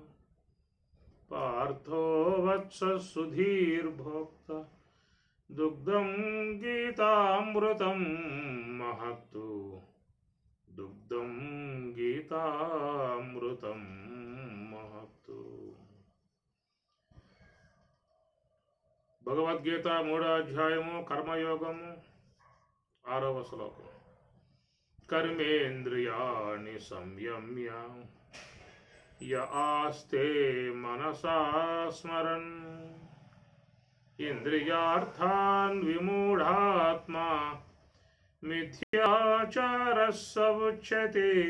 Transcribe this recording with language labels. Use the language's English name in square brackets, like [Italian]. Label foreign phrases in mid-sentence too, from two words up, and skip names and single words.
[Sanskrit] पार्थो वत्स सुधीर्भोक्ता दुग्धं गीतामृतं महत्तु। दुग्धं गीतामृतं महत्तु। [Telugu] భగవద్గీత 3వ అధ్యాయము కర్మయోగము 6వ శ్లోకం. [Sanskrit] कर्मेन्द्रियाणि संयम्य य आस्ते मनसा स्मरन्। इन्द्रियार्थान् विमूढात्मा मिथ्याचारः स उच्यते।